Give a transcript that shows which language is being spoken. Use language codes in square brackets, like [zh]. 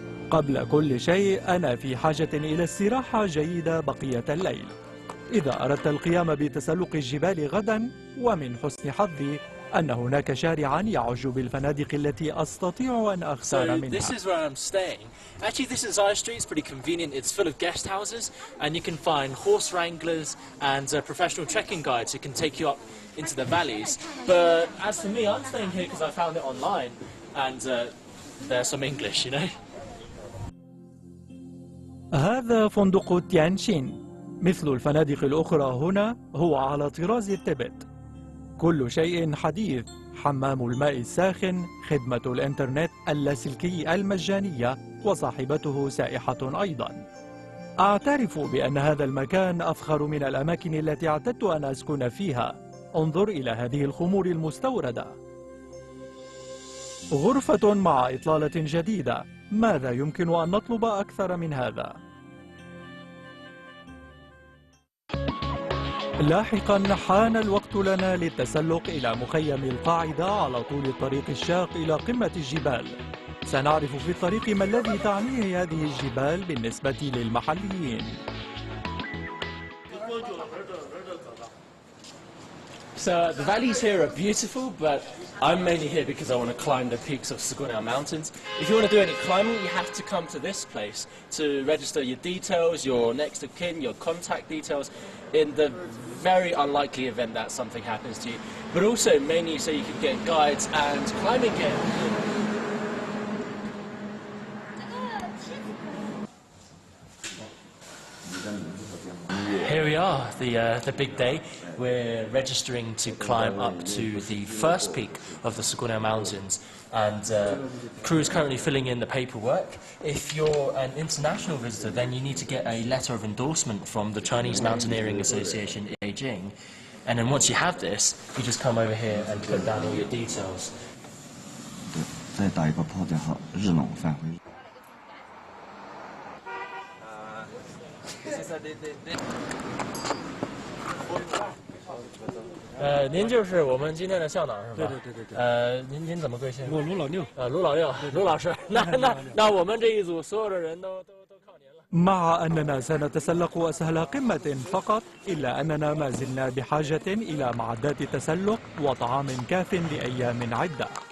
[ar] قبل كل شيء أنا في حاجة إلى استراحة جيدة بقية الليل. إذا أردت القيام بتسلق الجبال غدا، ومن حسن حظي أن هناك شارعا يعج بالفنادق التي أستطيع أن أختار منها. [en] This is where I'm staying. Actually, this entire street is pretty convenient. It's full of guest houses, and you can find horse wranglers and professional trekking guides who can take you up into the valleys. But as for me, I'm staying here because I found it online, and there's some English, you know. [ar] هذا فندق تيانشين. مثل الفنادق الأخرى هنا هو على طراز التبت. كل شيء حديث، حمام الماء الساخن، خدمة الإنترنت اللاسلكي المجانية، وصاحبته سائحة أيضا. أعترف بأن هذا المكان أفخر من الأماكن التي اعتدت أن أسكن فيها. انظر إلى هذه الخمور المستوردة. غرفة مع إطلالة جديدة. ماذا يمكن أن نطلب أكثر من هذا؟ لاحقا حان الوقت لنا للتسلق إلى مخيم القاعدة على طول الطريق الشاق إلى قمة الجبال. سنعرف في الطريق ما الذي تعنيه هذه الجبال بالنسبة للمحليين. [en] So the valleys here are beautiful, but I'm mainly here because I want to climb the peaks of Siquniang mountains. If you want to do any climbing, you have to come to this place to register your details, your next of kin, your contact details, in the very unlikely event that something happens to you. But also mainly so you can get guides and climbing gear. Here we we are, the big day. We're registering to climb up to the first peak of the Siquniang Mountains, and crew is currently filling in the paperwork. If you're an international visitor, then you need to get a letter of endorsement from the Chinese Mountaineering Association in Beijing, and then once you have this, you just come over here and put down all your details. [zh] 再打一个泡再好，日冷返回。您就是我们今天的向导是吧？对。您怎么贵姓？我卢老六。卢老六，卢老师。那我们这一组所有的人都靠您了。 [ar] مع أننا سنتسلق أسهل قمة فقط، إلا أننا ما زلنا بحاجة إلى معدات تسلق وطعام كاف لأيام عدة.